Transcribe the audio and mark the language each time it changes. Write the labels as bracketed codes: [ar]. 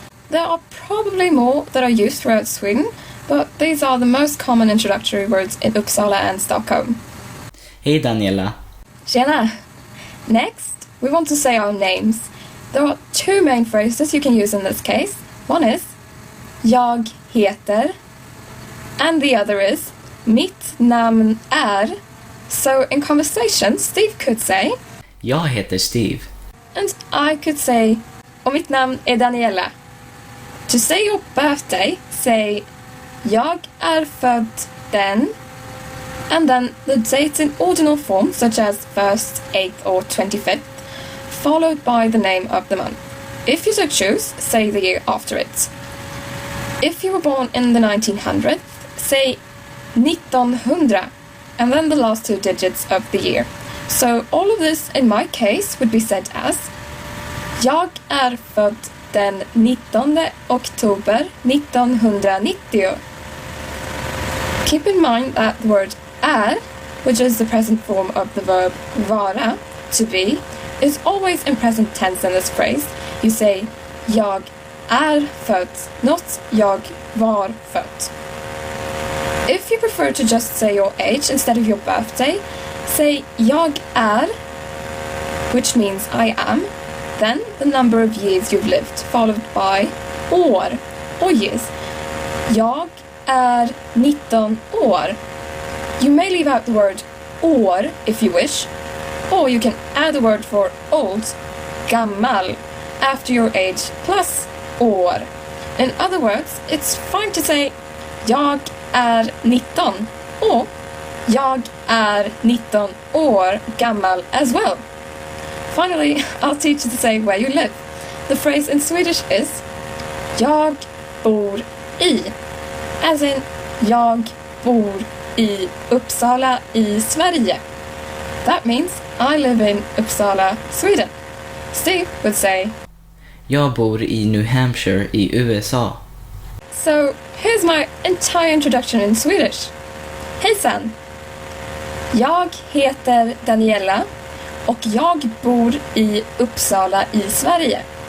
[en] There are probably more that are used throughout Sweden, but these are the most common introductory words in Uppsala and Stockholm. Hey Daniela. [sv] Tjena. [en] Next, we want to say our names. There are two main phrases you can use in this case. One is [sv] jag heter, [en] and the other is [sv] mitt namn är. [en] So in conversation, Steve could say [sv] Jag heter Steve. [en] And I could say [sv] och mitt namn är [en] Daniella. To say your birthday, say [sv] jag är född den, [en] and then the date in ordinal form such as 1st, 8th or 25th, followed by the name of the month. If you so choose, say the year after it. If you were born in the 1900s, say 1900, and then the last two digits of the year. So all of this in my case would be said as [sv] jag är född den 19 oktober 1990. [en] Keep in mind that the word är, which is the present form of the verb vara, to be, is always in present tense in this phrase. You say [sv] jag är född, [en] not [sv] jag var född. [en] If you prefer to just say your age instead of your birthday, say [sv] jag är, [en] which means I am, then the number of years you've lived, followed by år, or years. [sv] Jag är 19 år. [en] You may leave out the word år if you wish, or you can add the word for old, gammal, after your age plus år. In other words, it's fine to say [sv] jag är 19 och jag är 19 år gammal [en] as well. Finally, I'll teach you to say where you live. The phrase in Swedish is [sv] jag bor i, [en] as in [sv] jag bor i Uppsala i Sverige. [en] That means I live in Uppsala, Sweden. Steve would say [sv] Jag bor i New Hampshire i USA. [en] So, here's my entire introduction in Swedish. [sv] Hejsan! Jag heter Daniella och jag bor i Uppsala i Sverige.